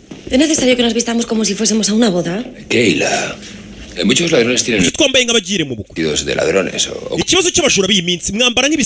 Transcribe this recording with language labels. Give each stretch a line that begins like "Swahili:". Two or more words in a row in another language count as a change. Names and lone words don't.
Spanish: ¿Es necesario que nos vistamos como si fuésemos a una boda? Keila, eh, muchos ladrones tienen
Kinyarwanda: Kuki twambaye nk'abagire mu bukwe?
Spanish: vestidos de ladrones o, o
Kinyarwanda: Ikibazo cy'abajura b'iyi minsi, mwambara nk'ibisambo.